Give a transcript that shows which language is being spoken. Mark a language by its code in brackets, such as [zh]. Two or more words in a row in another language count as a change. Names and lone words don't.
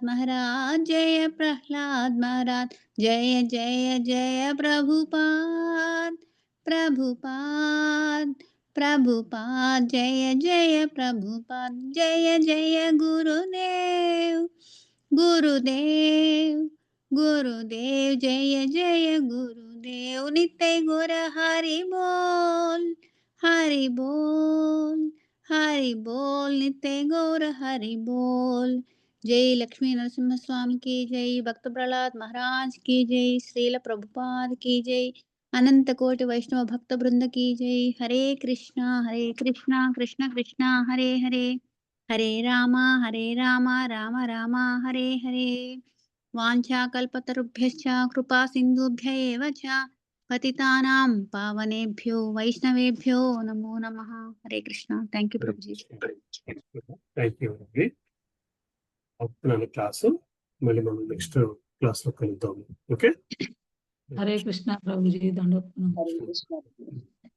[sa] महाराज जय प्रह्लाद महाराज जय जय जय प्रभुपाद प्रभुपाद प्रभुपाद जय जय प्रभुपाद जय जय गुरुदेव गुरुदेव गुरुदेव जय जय गुरुदेव नित्य गुर हरि बोल हरि बोल हरि बोल नित्य गौर हरि बोल. [hi] జై లక్ష్మీ నరసింహ స్వామి की जय, भक्त प्रहलाद महाराज की जय, श्रील प्रभुपाद की जय, अनंत कोटि वैष्णव भक्त वृंद की जय. [sa] हरे कृष्णा कृष्ण कृष्णा हरे हरे, हरे राम राम राम हरे हरे. वाञ्छा कल्पतरुभ्यश्च कृपा सिन्धुभ्य एव च पतितानां पावनेभ्यो वैष्णवेभ्यो नमो नमः. हरे कृष्णा. [en] thank you [hi] प्रभु जी. [en] thank you అండి. [te] అవుతున్నాను క్లాసు, మళ్ళీ మనం [en] next class [te] లో కలుద్దాం. ఓకే. [sa] हरे कृष्ण [te] ప్రభుజీ. దండ [sa] हरे कृष्ण.